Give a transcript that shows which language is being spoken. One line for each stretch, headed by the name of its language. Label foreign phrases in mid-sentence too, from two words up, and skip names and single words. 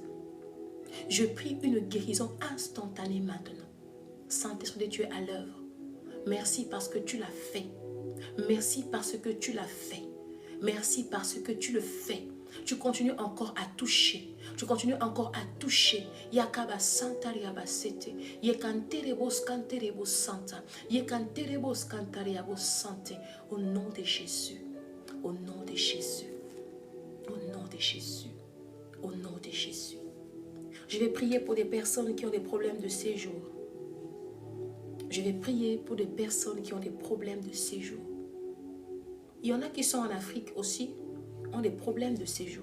French: Je prie une guérison instantanée maintenant. Saint-Esprit de Dieu à l'œuvre. Merci parce que tu l'as fait. Merci parce que tu l'as fait. Merci parce que tu le fais. Tu continues encore à toucher. Tu continues encore à toucher. Yakaba Santa Riabasete. Yekanterebos Kanterebos Santa. Yekanterebos Kantariabos Sante. Au nom de Jésus. Au nom de Jésus. Au nom de Jésus. Au nom de Jésus. Je vais prier pour des personnes qui ont des problèmes de séjour. Je vais prier pour des personnes qui ont des problèmes de séjour. Il y en a qui sont en Afrique aussi, ont des problèmes de séjour.